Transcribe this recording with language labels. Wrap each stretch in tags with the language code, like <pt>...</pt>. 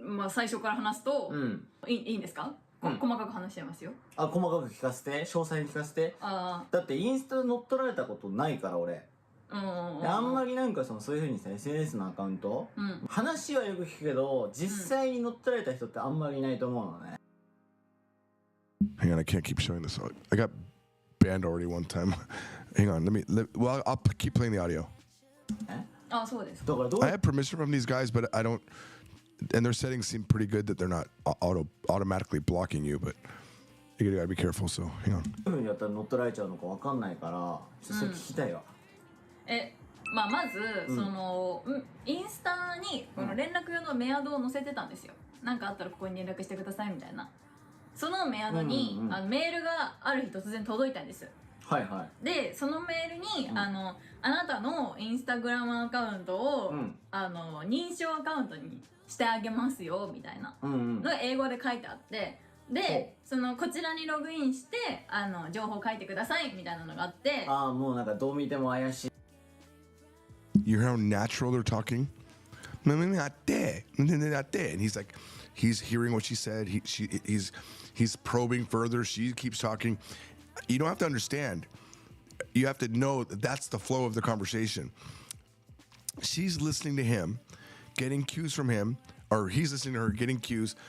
<ja>最初から話すと、いいんですか?細かく話しちゃいますよ。細かく聞かせて、詳細に聞かせて。だってインスタ乗っ取られたことないから俺。あんまりそういう風にさ SNS のアカウント、話はよく聞くけど実際に乗っ取られた人ってあんまりいないと思うのね。</ja> <en>Hang on, I can't keep showing this. I got banned already one time. Hang on, well, I'll keep playing the audio.</en> <ja>そうです。</ja> <en>I have permission from these guys, but I don't. and their settings seem pretty good that they're not automatically blocking you, but you gotta be careful. So hang on.</en> <ja>どういうふうにやったら乗っ取られちゃうのかわかんないから、ちょっとそれ聞きたいわ。まあ、まず、インスタにこの連絡用のメアドを載せてたんですよ。なんかあったらここに連絡してくださいみたいな。そのメアドに、メールがある日突然届いたんです。はいはい。でそのメールに、あなたのインスタグラムアカウントを、認証アカウントにしてあげますよみたいなのが英語で書いてあって、でこちらにログインして情報書いてくださいみたいなのがあって、ああもうなんかどう見ても怪しい。</ja> <en>You hear how natural they're talking? Not there. And he's like, he's hearing what she said. He's probing further. She keeps talking. You don't have to understand. You have to know that that's the flow of the conversation. She's listening to him, getting cues from him, or he's listening to her, getting cues.</en>